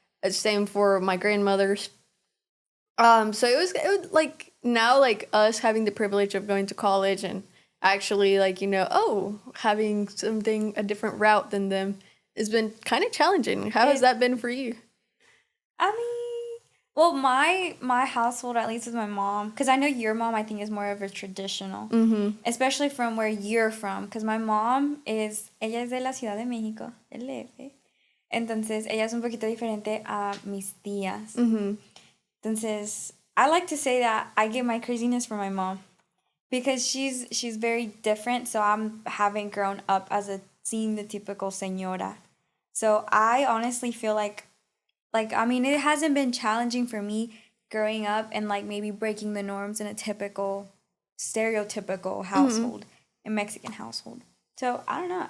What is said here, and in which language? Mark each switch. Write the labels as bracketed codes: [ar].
[en] Same for my grandmothers. So it was like, now like us having the privilege of going to college and actually like having a different route than them has been kind of challenging. How has that been for you? I mean, well, my household, at least with my mom, because I know your mom I think is more of a traditional, especially from where you're from, because my mom [es] ella es de la Ciudad de México, del DF. Entonces ella es un poquito diferente a mis tías. [en] Entonces I like to say that I get my craziness from my mom because she's very different. So I'm having grown up as seeing the typical señora. So I honestly feel like I mean, it hasn't been challenging for me growing up and like maybe breaking the norms in a typical, stereotypical household, a Mexican household. So I don't know.